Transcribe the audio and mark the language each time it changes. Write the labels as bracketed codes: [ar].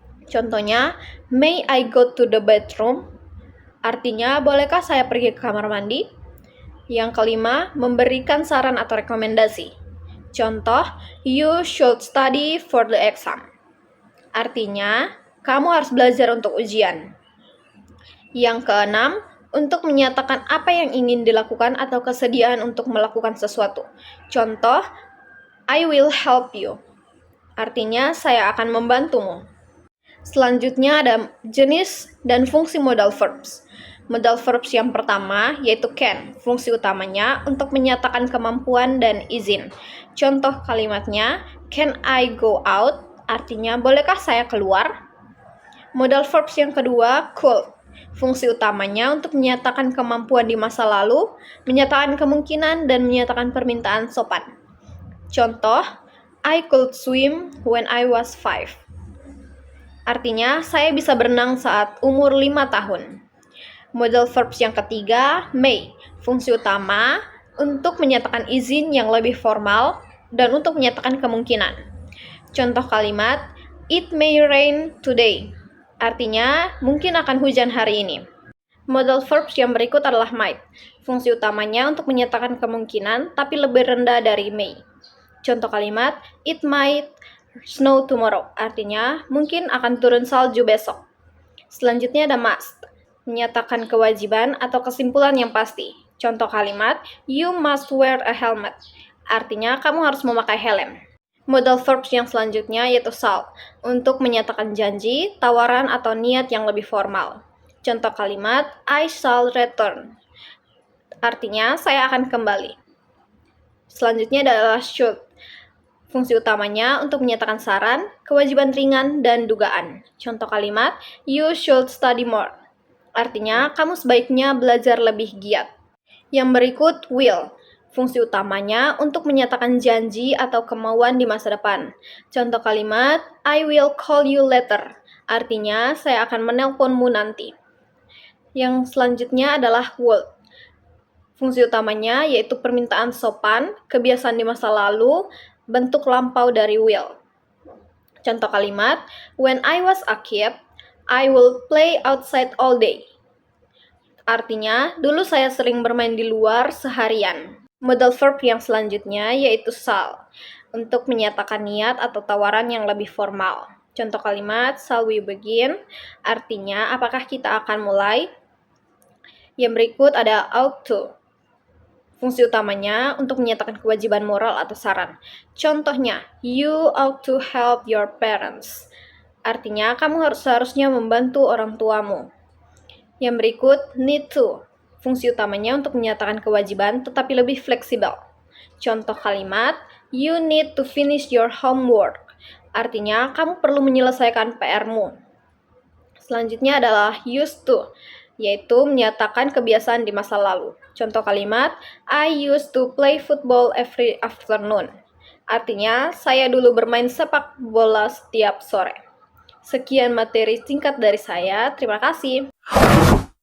[id] Contohnya, [en] may I go to the bathroom? [id] Artinya, bolehkah saya pergi ke kamar mandi? Yang kelima, memberikan saran atau rekomendasi. Contoh, [en] you should study for the exam. [id] Artinya, kamu harus belajar untuk ujian. Yang keenam, untuk menyatakan apa yang ingin dilakukan atau kesediaan untuk melakukan sesuatu. [en] Contoh, I will help you. [id] Artinya, saya akan membantumu. Selanjutnya ada jenis dan fungsi modal verbs. Modal verbs yang pertama yaitu can. Fungsi utamanya untuk menyatakan kemampuan dan izin. [en] Contoh kalimatnya, can I go out? [id] Artinya, bolehkah saya keluar? Modal verbs yang kedua, could. Fungsi utamanya untuk menyatakan kemampuan di masa lalu, menyatakan kemungkinan, dan menyatakan permintaan sopan. [en] Contoh, I could swim when I was 5. [id] Artinya, saya bisa berenang saat umur 5 tahun. Modal verbs yang ketiga, may. Fungsi utama untuk menyatakan izin yang lebih formal dan untuk menyatakan kemungkinan. [en] Contoh kalimat, it may rain today. [id] Artinya, mungkin akan hujan hari ini. Modal verbs yang berikut adalah might. Fungsi utamanya untuk menyatakan kemungkinan, tapi lebih rendah dari may. [en] Contoh kalimat, it might snow tomorrow. [id] Artinya, mungkin akan turun salju besok. Selanjutnya ada must. Menyatakan kewajiban atau kesimpulan yang pasti. Contoh kalimat, [en] you must wear a helmet. [id] Artinya, kamu harus memakai helm. Modal verbs yang selanjutnya yaitu shall, untuk menyatakan janji, tawaran, atau niat yang lebih formal. Contoh kalimat, [en] I shall return. [id] Artinya, saya akan kembali. Selanjutnya adalah should. Fungsi utamanya untuk menyatakan saran, kewajiban ringan, dan dugaan. Contoh kalimat, [en] you should study more. [id] Artinya, kamu sebaiknya belajar lebih giat. Yang berikut, will. Fungsi utamanya untuk menyatakan janji atau kemauan di masa depan. Contoh kalimat, [en] I will call you later. [id] Artinya, saya akan menelponmu nanti. Yang selanjutnya adalah would. Fungsi utamanya yaitu permintaan sopan, kebiasaan di masa lalu, bentuk lampau dari will. [en] Contoh kalimat, when I was a kid, I will play outside all day. [id] Artinya, dulu saya sering bermain di luar seharian. Modal verb yang selanjutnya yaitu shall, untuk menyatakan niat atau tawaran yang lebih formal. Contoh kalimat, [en] shall we begin? [id] Artinya, apakah kita akan mulai? Yang berikut ada ought to. Fungsi utamanya untuk menyatakan kewajiban moral atau saran. [en] Contohnya, you ought to help your parents. [id] Artinya, kamu seharusnya membantu orang tuamu. Yang berikut, need to. Fungsi utamanya untuk menyatakan kewajiban tetapi lebih fleksibel. [en] Contoh kalimat, you need to finish your homework. [id] Artinya, kamu perlu menyelesaikan PR-mu. Selanjutnya adalah used to, yaitu menyatakan kebiasaan di masa lalu. [en] Contoh kalimat, I used to play football every afternoon. [id] Artinya, saya dulu bermain sepak bola setiap sore. Sekian materi singkat dari saya. Terima kasih.